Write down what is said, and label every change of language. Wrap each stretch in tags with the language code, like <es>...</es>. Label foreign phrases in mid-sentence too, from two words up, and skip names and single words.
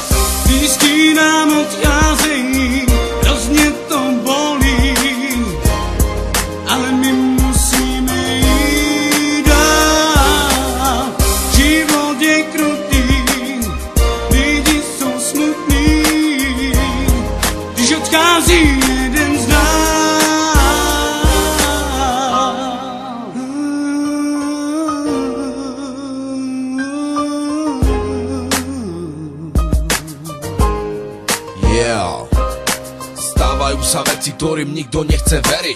<cs>Blízký nám odcházejí, hrozně to bolí, ale my musíme jít dál. Život je krutý, lidi jsou smutný, když odchází jeden z nás.</cs> <sk>Stávajú sa veci, ktorým nikto nechce veriť.</sk>